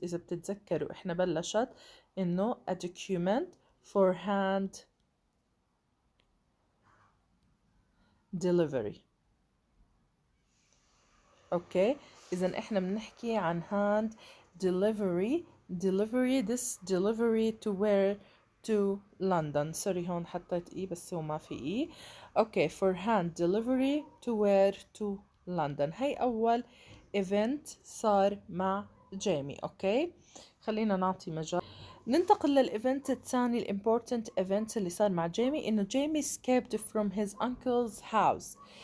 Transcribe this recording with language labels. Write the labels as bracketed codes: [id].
[ar] إذا بتتذكروا إحنا بلشت إنه [en] a document for hand delivery. [ar] أوكي إذا إحنا بنحكي عن [en] hand delivery this delivery to where to London. [ar] sorry هون حطيت إي بس هو ما في إي. [en] Okay for hand delivery to where to London. [ar] هاي أول event صار مع جيمي. أوكي خلينا نعطي مجال. ننتقل للإيفنت الثاني الامبورتنت إيفنت اللي صار مع جيمي إنه جيمي [en] escaped from his uncle's house.